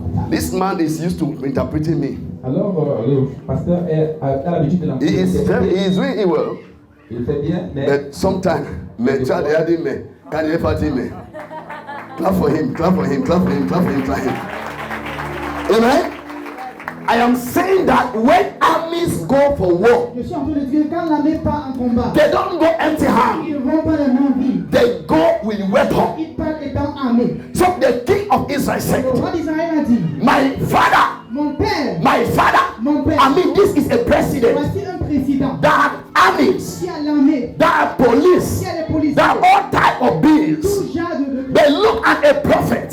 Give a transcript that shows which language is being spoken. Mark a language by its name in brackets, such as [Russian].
[English] This man is used to interpreting me. [French] Alors, le pasteur a l'habitude de [English] He is doing it well. [French] Il fait bien, mais [English] But sometimes, me child hearing me, can you ever tell me? Clap for him, clap for him, clap for him, clap for him, clap for him. Amen. I am saying that when armies go for war, [French] Je suis en train de dire quand l'armée part en combat, [English] they don't go empty handed. [French] ils ne vont pas les mains vides. [English] They go with weapons. [French] Ils partent étant armés. [English] So the king of Israel said, [French] Le roi d'Israël a dit, [English] my father, [French] mon père, [English] my father. I mean, this is a president [French] voici un président [English] that have armies, [French] qui a l'armée, [English] that have police, [French] qui a les policiers, [English] that have all type of bills. [French] tout genre de... [English] They look at a prophet